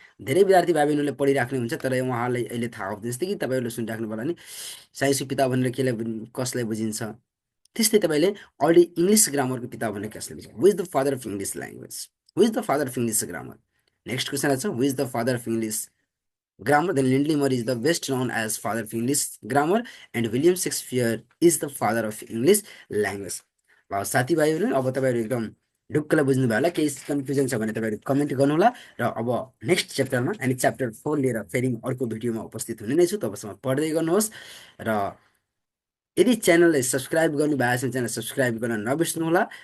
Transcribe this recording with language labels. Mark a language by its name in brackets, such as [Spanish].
[Nepali] धेरै विद्यार्थी भाइ बहिनीहरूले पढिराख्नु हुन्छ, तर उहाँलाई अहिले थाहा हुँदैन. जस्तै कि तपाईँहरूले सुनिराख्नु भयो नि साइन्सको पिता भनेर कसलाई बुझिन्छ. त्यस्तै तपाईँले अलरेडी इङ्ग्लिस ग्रामरको पिता भनेर कसलाई बुझिन्छ? [English] Who is the father of English language, who is the father of English grammar. Next question छ who is the father of English grammar, then Lindley Murray is the best known as father of English grammar, and William Shakespeare is the father of English language. [Nepali] ल साथीभाइहरू, अब तपाईँहरू एकदम ढुक्कलाई बुझ्नुभयो होला, केही confusion छ भने तपाईँहरू कमेन्ट गर्नुहोला। र अब नेक्स्ट च्याप्टरमा यानि च्याप्टर 4 लिएर फेरि अर्को भिडियोमा उपस्थित हुने नै छु। तबसम्म पढ्दै गर्नुहोस् र यदि च्यानललाई सब्सक्राइब गर्नु भएको छ भने च्यानल सब्सक्राइब गर्न नबिर्स्नुहोला।